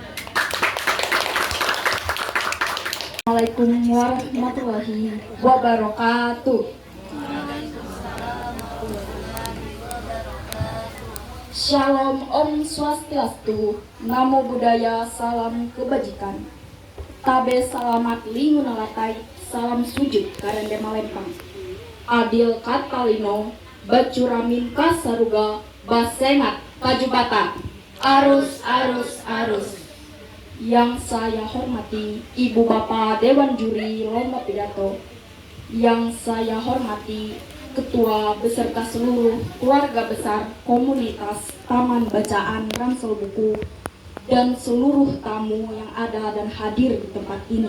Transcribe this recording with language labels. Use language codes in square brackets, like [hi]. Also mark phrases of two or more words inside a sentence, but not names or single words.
[ar] السلام عليكم ورحمة الله وبركاته. [id] Shalom [ban] Om Swastiastu, [pi] Namo Buddhaya, [id] salam kebajikan. [nij] Tabe salamat lingunalatai, salam sujud karende malempang. [knx] Adil katalino, bacuramin kasaruga, basengat kajubata. Arus, arus, arus. [id] Yang saya hormati Ibu Bapak Dewan Juri Lomba Pidato, yang saya hormati Ketua beserta seluruh keluarga besar komunitas Taman Bacaan Ransel Buku, dan seluruh tamu yang ada dan hadir di tempat ini.